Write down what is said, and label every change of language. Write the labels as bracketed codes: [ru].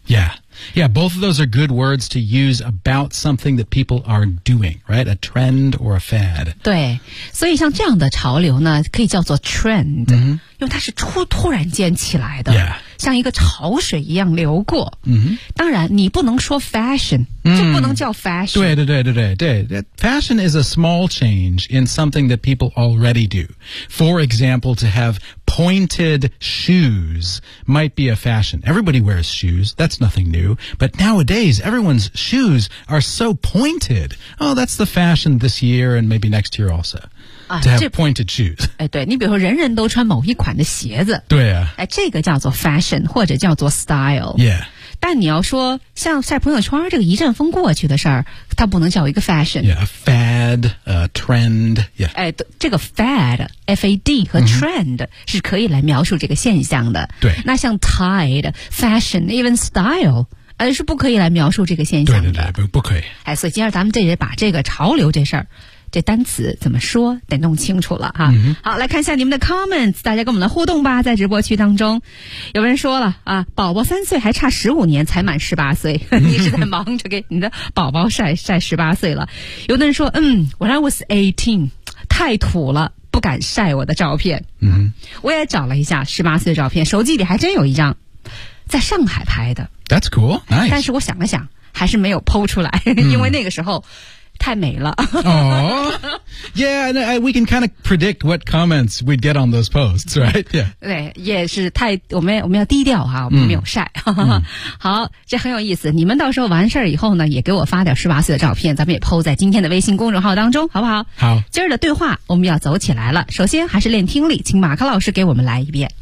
[en] Yeah, yeah, both of those are good words to use about something that people are doing, right? A trend or a fad. [zh] 对，所以像这样的潮流呢可以叫做 trend、 mm-hmm. 因为它是突然间起来的。 Yeah, 像一个潮水一样流过。嗯哼，当然你不能说 fashion，就不能叫 fashion。对对对对对对 [en] ，fashion is a small change in something that people already do. For example, to have pointed shoes might be a fashion. Everybody wears shoes. That's nothing new. But nowadays, everyone's shoes are so pointed. Oh, that's the fashion this year and maybe next year also. To have pointed shoes. [zh] 哎，对，你比如说人人都穿某一款的鞋子。对啊。哎，这个叫做 fashion, 或者叫做 style. Yeah. 但你要说像晒朋友圈这个一阵风过去的事儿，它不能叫一个 fashion。 [en] Yeah, a fad, a trend, yeah. [zh] 哎，这个 fad, F-A-D 和 trend、mm-hmm. 是可以来描述这个现象的。对。那像 tide, fashion, even style,是不可以来描述这个现象的。对对对，不可以。哎，所以今天咱们这也把这个潮流这事儿这单词怎么说得弄清楚了哈、嗯。好，来看一下你们的 comments, 大家跟我们的互动吧，在直播区当中。有人说了啊，宝宝三岁还差15年才满18岁。你是在忙着给你的宝宝晒18岁了。有的人说嗯 , [en] when I was 18, [zh] 太土了不敢晒我的照片。嗯。我也找了一下18岁的照片，手机里还真有一张在上海拍的。 [en] That's cool, nice. [zh] 但是我想了想还是没有PO出来、嗯、因为那个时候太美了。 [en] 哦、oh, ，Yeah, we can kind of predict what comments we'd get on those posts, right? Yeah. [zh] 对，也是太我们要低调哈、啊，我们没有晒。好，这很有意思。你们到时候完事儿以后呢，也给我发点十八岁的照片，咱们也 PO 在今天的微信公众号当中，好不好？好。今儿的对话我们要走起来了。首先还是练听力，请马克老师给我们来一遍。